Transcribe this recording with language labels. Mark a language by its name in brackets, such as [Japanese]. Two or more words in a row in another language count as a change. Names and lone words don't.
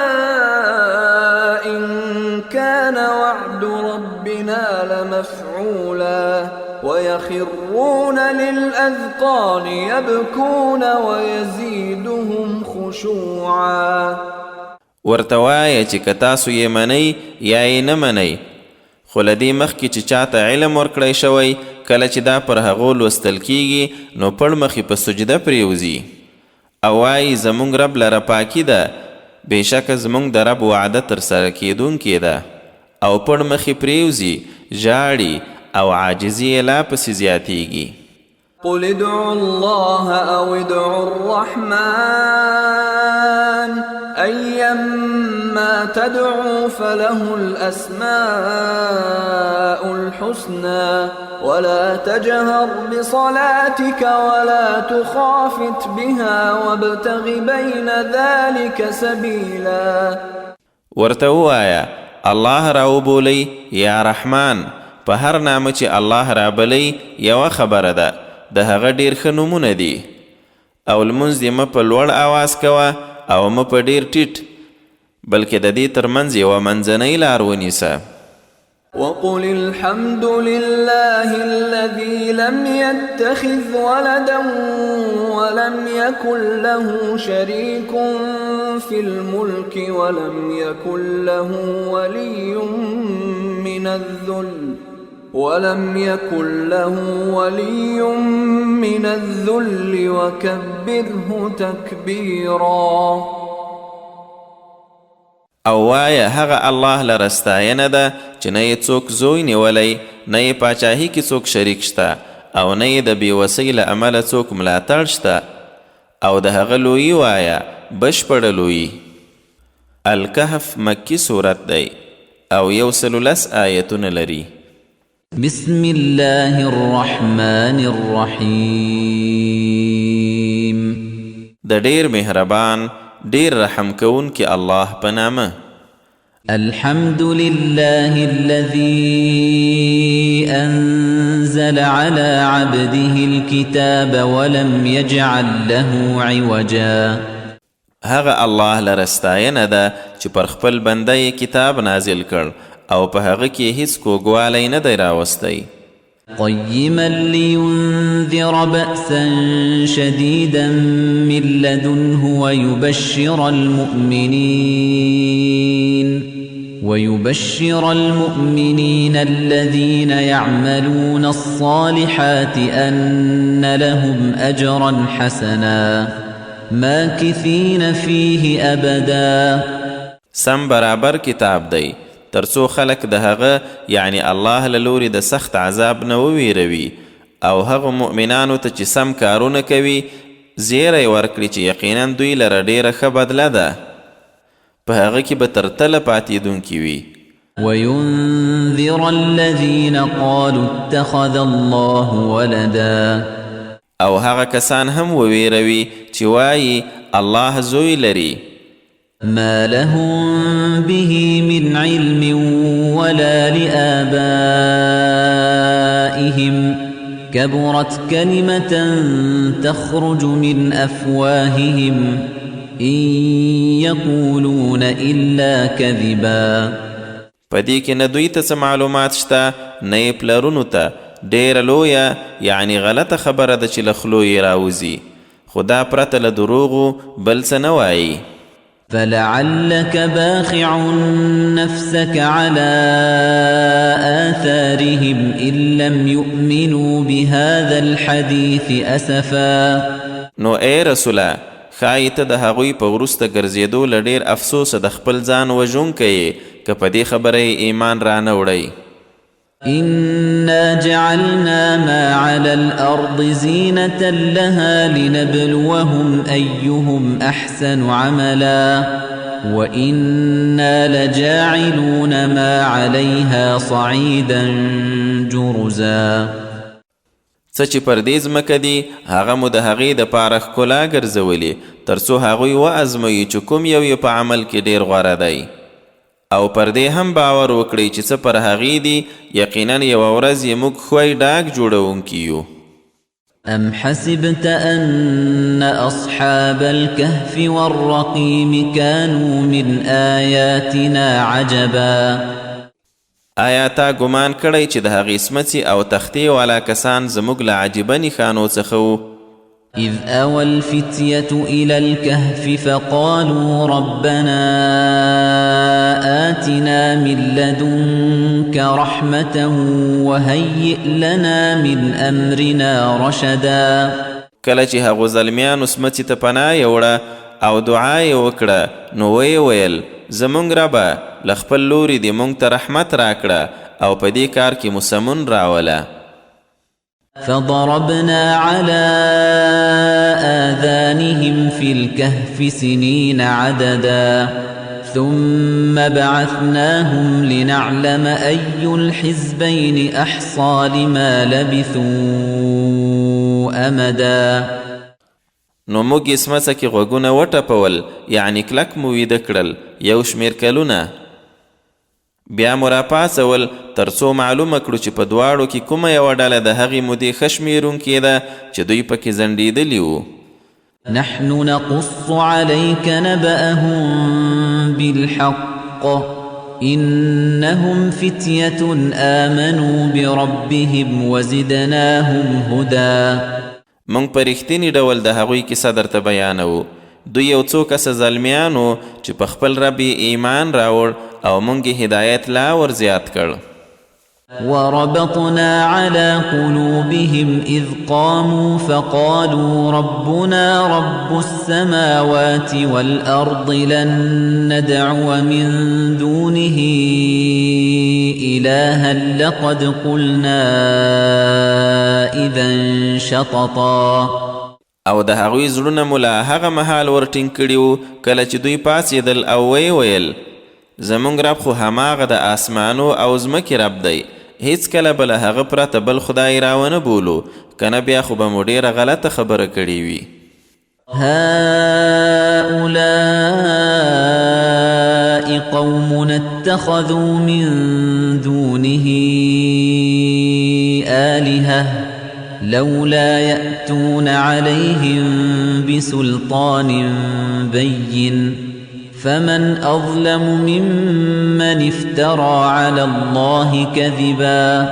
[Arabic] إن كان وعد ربنا لمفعولا ويخرون للأذقان يبكون ويزيدهم خشوعا. [Pashto] ورته وایه چې که تاسو یې منئ یا یې نه منئ، خو له دې مخکې چې چاته علم ورکړی شوی، کله چې دا پر هغو لوستل کیږي نو پړ مخې په سجده پرېوځي او وایي زموږ رب لره پاکي ده، بېشکه زموږ د رب وعده ترسره کیدونکې ده، او پړ مخې پرېوځي، ژاړي او عاجزي یې لا پسې زیاتیږي. [Arabic] قل ادعوا الله أو ادعوا الرحمن أيما تدعوا فله الأسماء الحسنى ولا تجهر بصلاتك ولا تخافت بها وابتغ بين ذلك سبيلا. [Pashto] ورته ووایه الله را وبولئ یا رحمان، په هر نامه چې الله را بلی یوه خبره ده، د هغه ډیر ښه نومونه دي، او لمونځ دې مه په لوړ آواز کوه او مه په ډیر ټیټ، بلکې د دې ترمنځ یوه منځنۍ لار ونیسه. [Arabic] وقل الحمد لله الذي لم يتخذ ولدا ولم يكن له شريك في الملك ولم يكن له ولي من الذل وكبره تكبيرا. [Pashto] او وایه هغه الله لره ستاینه ده چې نه یې څوک زوی نیولی، نه یې پاچاهي کې څوک شریک شته، او نه یې د بېوسۍ له امله څوک ملاتړ شته، او د هغه لویي وایه بشپړه لویي. الکهف مکی صورت دی او 110 آیتونه لري. [Arabic] بسم الله الرحمن الرحیم. [Pashto] د ډیر مهربان ډیر رحم کوونکی الله په نامه. [Arabic] الحمد لله الذي أنزل على عبده الكتاب ولم يجعل له عوجا. [Pashto] هغه الله لره ستاینه ده چې پر خپل بنده یې کتاب نازل کړ او په هغه کې هیڅ کوږوالی نه دی راوستی [Arabic] قيما لينذر بأسا شديدا من لدنه ويبشر المؤمنين الذين يعملون الصالحات أن لهم أجرا حسنا ماكثين فيه أبدا [Pashto] سم برابر کتاب دی ترڅو خلق د هغه یعنی الله له لوري د سخت عذاب نه وویروي او هغه مؤمنانو ته چې سم کارونه کوي زیری ورکړي چې یقینا دوی لره ډیره ښه بدله ده په هغه کې به تر تله پاتېدونکي وي [Arabic] وينذر الذين قالوا اتخذ الله ولدا [Pashto] او هغه کسان هم وویروي چې وایي الله زوی لري [Arabic] ما لهم به من علم ولا لآبائهم كبرت كلمة تخرج من أفواههم إن يقولون إلا كذبا [Pashto] پدې کې نه دوی ته معلومات شته نه یې پلرونو ته ډېره لویه یعنی غلطه خبره ده چې له خولو یې راوځي خو دا پرته له دروغو بل څه نه وایي [Arabic] فلعلك باخع نفسك على آثارهم إن لم يؤمنوا بهذا الحديث أسفا [Pashto] نو اے رسوله ښایي ته د هغوی په وروسته ګرځېدو له ډېر افسوسه د خپل ځان وژونکی یې که په دې خبره یې ایمان رانه وړئ [Arabic] إنا جعلنا ما على الأرض زينة لها لنبلوهم أيهم أحسن عملا وإنا لجاعلون ما عليها صعيدا جرزا [Pashto] څه چې پر دې ځمکه دي هغه مو د هغې دپاره ښکلا ګرځولې تر څو هغوی وازموي چې کوم یو یې په عمل کې ډېر غوره دی او پر دې هم باور وکړئ چې څه پر هغې دي یقینا یوه ورځ یې موږ ښوی ډاګ جوړونکي یو [Arabic] أم حسبت أن أصحاب الكهف والرقيم كانوا من آياتنا عجبا [Pashto] آیا تا ګمان کړی چې د هغې سمڅې او تختې والا کسان زموږ له عجیبه نښانو څخه وو [Arabic] إذ أوى الفتية إلى الكهف فقالوا ربنا آتنا من لدنك رحمة وهيئ لنا من أمرنا رشدا [Pashto] کله چې هغو زلمیانو سمڅې ته پناه یوړه او دعا یې وکړه نو ویې ویل زموږ ربه له خپل لوري دې موږ ته رحمت راکړه او په دې کار کې مو سمون راوله [Arabic] فضربنا على آذانهم في الكهف سنين عددا ثم بعثناهم لنعلم أي الحزبين أحصى لما لبثوا أمدا [Pashto] نو موږ یې سمڅه کې غوږونه وټپول یعنی کلک مو ویده کړل یو شمېر کلونه بیا مو راپاڅول تر څو معلومه کړو چې په دواړو کې کومه یوه ډله د هغې مودې ښه شمېرونکې ده چې دوی پکې ځنډېدلي وو [Arabic] نحن نقص عليك نبأهم بالحق إنهم فتية آمنوا بربهم وزدناهم هدى [Pashto] موږ په رښتیني ډول د هغوی کیسه درته بیانوو دوی یو څو کسه زلمیانو چې په خپل رب ایمان راوړ او موږ یې هدایت لا ور زیات کړ [Arabic] وربطنا على قلوبهم إذ قاموا فقالوا ربنا رب السماوات والأرض لن ندعو من دونه إلها لقد قلنا إذا شططا [Pashto] او د هغوی زړونه مو له هغه مهال ورټینګ کړي وو کله چې دوی پاڅېدل او ویې ویل زموږ رب خو هماغه د آسمانو او ځمکې رب دی هیڅ کله به له هغه پرته بل خدای راونه بولو کنه بیا خو به مو ډېره غلطه خبره کړې وي [Arabic] هؤلاء قومنا اتخذوا من دونه آلهة لولا يأتون عليهم بسلطان بين فمن أظلم ممن افترى على الله كذبا